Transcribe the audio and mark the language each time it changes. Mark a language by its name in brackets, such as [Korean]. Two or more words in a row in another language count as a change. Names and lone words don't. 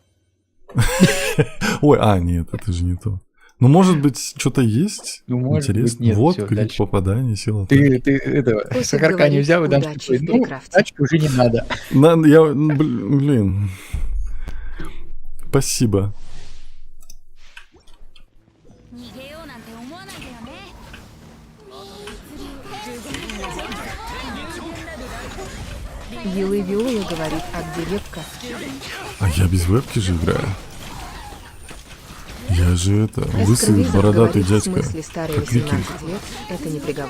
[Russian] Ой, нет, это же не то. Ну, может быть, что-то есть? Ну, может быть, Интересно. нет, Вот, всё, крик дальше. попадания, сила. Ты этого, Котик сахарка не говорит, взял, и дам удачи такой, в ну, Перекрафте. тачки уже не надо. Блин. Спасибо. [Japanese] 逃げようなんて思わないでよね。 [Russian] Вилла Виула говорит, а где вебка? А я без вебки же играю. Я же лысый Эскривизит бородатый говорит, дядька. в смысле старые Как викинг. 18 лет, это не приговор.